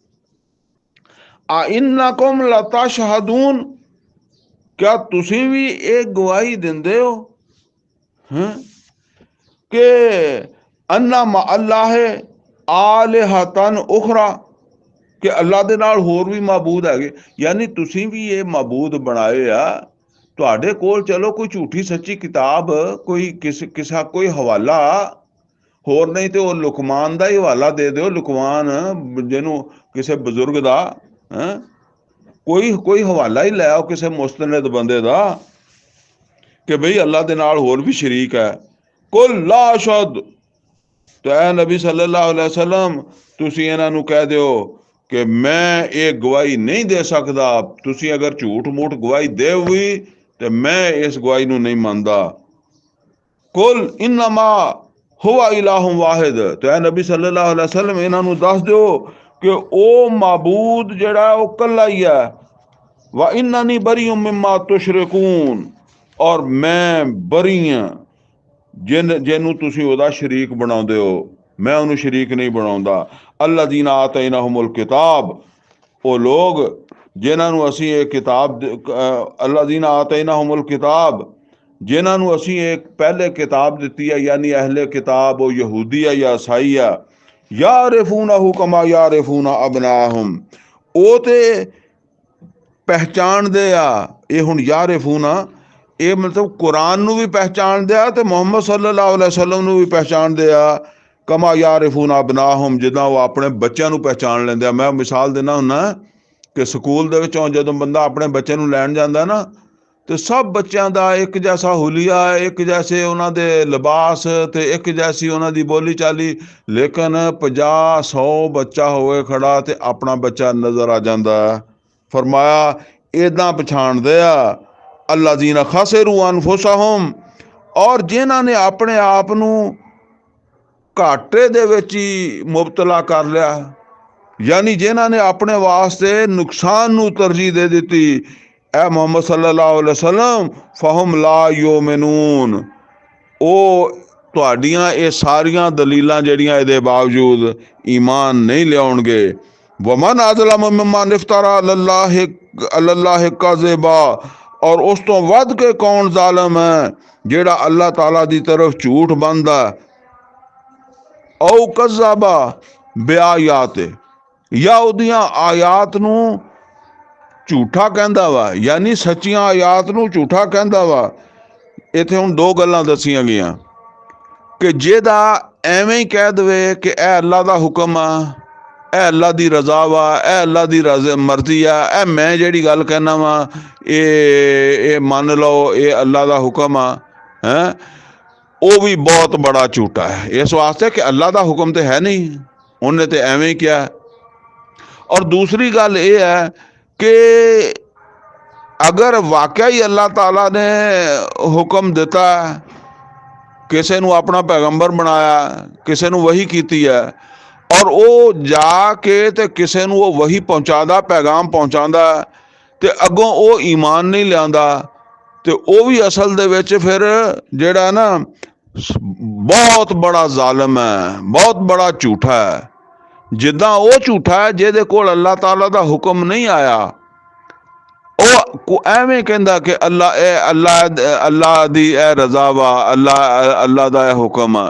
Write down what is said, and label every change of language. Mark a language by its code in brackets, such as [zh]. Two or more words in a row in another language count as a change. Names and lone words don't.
[ar] أإنكم لتشهدون, [pa] ਕੀ ਤੁਸੀਂ ਵੀ ਇੱਕ ਗਵਾਹੀ ਦਿੰਦੇ ਹੋ ਕਿ [ar] أن مع الله آلهة أخرى, [pa] ਕਿ ਅੱਲਾਹ ਦੇ ਨਾਲ ਹੋਰ ਵੀ ਮਾਬੂਦ ਹੈ, ਯਾਨੀ ਤੁਸੀਂ ਵੀ ਇਹ ਮਾਬੂਦ ਬਣਾਏ ਆ। ਤੁਹਾਡੇ ਕੋਲ ਚਲੋ ਕੋਈ ਝੂਠੀ ਸੱਚੀ ਕਿਤਾਬ, ਕੋਈ ਕਿੱਸਾ ਕੋਈ ਹਵਾਲਾ ਹੋਰ ਨਹੀਂ ਤੋ ਲੁਕਮਾਨ ਦਾ ਹੀ ਹਵਾਲਾ ਦੇ ਦਿਓ, ਲੁਕਮਾਨ ਜਿਨ੍ਹੋਂ ਕਿਸੇ ਬਜ਼ੁਰਗ ਦਾ ਕੋਈ ਹਵਾਲਾ ਹੀ ਲੈ ਆਓ ਕਿਸੇ ਮੁਸਤਨਦ ਬੰਦੇ ਦਾ ਕਿ ਬਈ ਅੱਲਾਹ ਦੇ ਨਾਲ ਹੋਰ ਵੀ ਸ਼ਰੀਕ ਹੈ। [ar] قل لا أشهد, [pa] ਤੋ ਐ ਨਬੀ [ar] صلى الله عليه وسلم [pa] ਤੁਸੀਂ ਇਨ੍ਹਾਂ ਨੂੰ ਕਹਿ ਦਿਓ ਕਿ ਮੈਂ ਇਹ ਗਵਾਹੀ ਨਹੀਂ ਦੇ ਸਕਦਾ, ਤੁਸੀਂ ਅਗਰ ਝੂਠ ਮੂਠ ਗਵਾਹੀ ਦੇ ਹੋਈ ਤੋ ਮੈਂ ਇਸ ਗਵਾਹੀ ਨੂੰ ਨਹੀਂ ਮੰਨਦਾ। [ar] قل إنما هو إله واحد, [pa] ਤੋ ਐ ਨਬੀ [ar] صلى الله عليه وسلم [pa] ਇਨ੍ਹਾਂ ਨੂੰ ਦੱਸ ਦਿਓ ਕਿ ਉਹ ਮਾਬੂਦ ਜਿਹੜਾ ਉਹ ਕੱਲਾ ਹੀ ਹੈ। [ar] وإنني بريء مما تشركون, [pa] ਔਰ ਮੈਂ ਬਰੀ ਹਾਂ ਜਿਨ੍ਹੋਂ ਤੁਸੀਂ ਓਹਦਾ ਸ਼ਰੀਕ ਬਣਾਉਂਦੇ ਹੋ, ਮੈਂ ਉਨ੍ਹਾਂ ਨੇ ਸ਼ਰੀਕ ਨਹੀਂ ਬਣਾਉਂਦਾ। [ar] الذين آتيناهم الكتاب, [pa] ਉਹ ਲੋਕ ਜਿਨ੍ਹਾਂ ਨੇ ਅਸੀਂ ਇੱਕ ਕਿਤਾਬ, [ar] الذين آتيناهم الكتاب, [pa] ਜਿਨ੍ਹਾਂ ਨੇ ਅਸੀਂ ਇੱਕ ਪਹਿਲੇ ਕਿਤਾਬ ਦਿੱਤੀ ਹੈ, ਯਾਨੀ ਅਹਿਲੇ ਕਿਤਾਬ ਉਹ ਯਹੂਦੀ ਹੈ ਜਾਂ ਈਸਾਈ ਹੈ, [ar] يعرفونه كما يعرفون أبناءهم, [pa] ਉਹ ਤੇ ਪਛਾਣਦੇ ਆ। ਇਹ ਹੁਣ ਯਾਰਿਫੂਨਾ ਇਹ ਮਤਲਬ ਕੁਰਾਨ ਨੂੰ ਵੀ ਪਛਾਣਦੇ ਆ ਤੇ ਮੁਹੰਮਦ [ar] صلى الله عليه وسلم [pa] ਨੂੰ ਵੀ ਪਛਾਣਦੇ ਆ, [ar] كما يعرفون أبناءهم, [pa] ਜਿੱਦਾਂ ਉਹ ਆਪਣੇ ਬੱਚਿਆਂ ਨੂੰ ਪਛਾਣ ਲੈਂਦੇ ਆ। ਮੈਂ ਮਿਸਾਲ ਦੇਣਾ ਹੁੰਨਾ ਕਿ ਸਕੂਲ ਦੇ ਵਿੱਚੋਂ ਜਦੋਂ ਬੰਦਾ ਆਪਣੇ ਬੱਚੇ ਨੂੰ ਲੈਣ ਜਾਂਦਾ ਨਾ, [ur] تو سب بچوں کا ایک جیسا حلیہ، ایک جیسے انہوں نے لباس، تو ایک جیسی انہوں نے بولی چالی، لیکن 50-100 بچہ ہوئے کھڑا تو اپنا بچہ نظر آ جاتا ہے. [pa] ਫ਼ਰਮਾਇਆ ਇੱਦਾਂ ਪਛਾਣਦੇ ਆ [ar] الذين خسروا أنفسهم, [pa] ਔਰ ਜਿਨ੍ਹਾਂ ਨੇ ਆਪਣੇ ਆਪ ਨੂੰ ਘਾਟੇ ਦੇ ਵਿੱਚ ਹੀ ਮੁਬਤਲਾ ਕਰ ਲਿਆ, ਯਾਨੀ ਜਿਨ੍ਹਾਂ ਨੇ ਆਪਣੇ ਵਾਸਤੇ ਨੁਕਸਾਨ ਨੂੰ ਤਰਜੀਹ ਦੇ ਦਿੱਤੀ। ਐ ਮੁਹੰਮਦ [ar] صلى الله عليه وسلم فهم لا يؤمنون, [pa] ਉਹ ਤੁਹਾਡੀਆਂ ਇਹ ਸਾਰੀਆਂ ਦਲੀਲਾਂ ਜਿਹੜੀਆਂ ਇਹਦੇ ਬਾਵਜੂਦ ਈਮਾਨ ਨਹੀਂ ਲਿਆਉਣਗੇ। [ar] ومن أظلم ممن افترى على الله كذبا, [pa] ਔਰ ਉਸ ਤੋ ਵੱਧ ਕੇ ਕੌਣ ਜ਼ਾਲਮ ਹੈ ਜਿਹੜਾ ਅੱਲਾਹ ਤਾਲਾ ਦੀ ਤਰਫ਼ ਝੂਠ ਬੰਨ੍ਹਦਾ, [ar] أو كذب بآيات, [pa] ਜਾਂ ਓਹਦੀਆਂ ਆਇਤਾਂ ਨੂੰ ਝੂਠਾ ਕਹਿੰਦਾ ਵਾ, ਯਾਨੀ ਸੱਚੀਆਂ ਆਇਤਾਂ ਨੂੰ ਝੂਠਾ ਕਹਿੰਦਾ ਵਾ। ਇੱਥੇ ਹੁਣ ਦੋ ਗੱਲਾਂ ਦੱਸੀਆਂ ਗਈਆਂ ਕਿ ਜਿਹੜਾ ਐਵੇਂ ਹੀ ਕਹਿ ਦੇਵੇ ਕਿ ਇਹ ਅੱਲਾਹ ਦਾ ਹੁਕਮ ਆ, ਇਹ ਅੱਲਾਹ ਦੀ ਰਜ਼ਾ ਵਾ, ਇਹ ਅੱਲਾਹ ਦੀ ਮਰਜ਼ੀ ਆ, ਇਹ ਮੈਂ ਜਿਹੜੀ ਗੱਲ ਕਹਿਣਾ ਵਾ ਇਹ ਮੰਨ ਲਓ ਇਹ ਅੱਲਾਹ ਦਾ ਹੁਕਮ ਆ, ਹੈਂ ਉਹ ਵੀ ਬਹੁਤ ਬੜਾ ਝੂਠਾ ਹੈ, ਇਸ ਵਾਸਤੇ ਕਿ ਅੱਲਾਹ ਦਾ ਹੁਕਮ ਤੋ ਹੈ ਨਹੀਂ, ਉਨ੍ਹਾਂ ਤੋ ਐਵੇਂ ਹੀ ਕੀਤਾ। ਔਰ ਦੂਸਰੀ ਗੱਲ ਇਹ ਹੈ ਕਿ ਅਗਰ ਵਾਕਈ ਅੱਲਾਹ ਤਾਲਾ ਨੇ ਹੁਕਮ ਦਿੱਤਾ, ਕਿਸੇ ਨੂੰ ਆਪਣਾ ਪੈਗੰਬਰ ਬਣਾਇਆ, ਕਿਸੇ ਨੂੰ ਵਹੀ ਕੀਤੀ ਹੈ, ਔਰ ਉਹ ਜਾ ਕੇ ਤੇ ਕਿਸੇ ਨੂੰ ਉਹ ਵਹੀ ਪਹੁੰਚਾਉਂਦਾ, ਪੈਗਾਮ ਪਹੁੰਚਾਉਂਦਾ, ਤੇ ਅੱਗੋਂ ਉਹ ਈਮਾਨ ਨਹੀਂ ਲਿਆਂਦਾ, ਤੇ ਉਹ ਵੀ ਅਸਲ ਦੇ ਵਿੱਚ ਫਿਰ ਜਿਹੜਾ ਨਾ ਬਹੁਤ ਬੜਾ ਜ਼ਾਲਮ ਹੈ, ਬਹੁਤ ਬੜਾ ਝੂਠਾ ਹੈ। ਜਿੱਦਾਂ ਉਹ ਝੂਠਾ ਹੈ ਜਿਹਦੇ ਕੋਲ ਅੱਲਾਹ ਤਾਲਾ ਦਾ ਹੁਕਮ ਨਹੀਂ ਆਇਆ, ਉਹ ਐਵੇਂ ਕਹਿੰਦਾ ਕਿ ਅੱਲਾਹ ਦੀ ਇਹ ਰਜ਼ਾ ਵਾ, ਅੱਲਾਹ ਦਾ ਇਹ ਹੁਕਮ ਆ।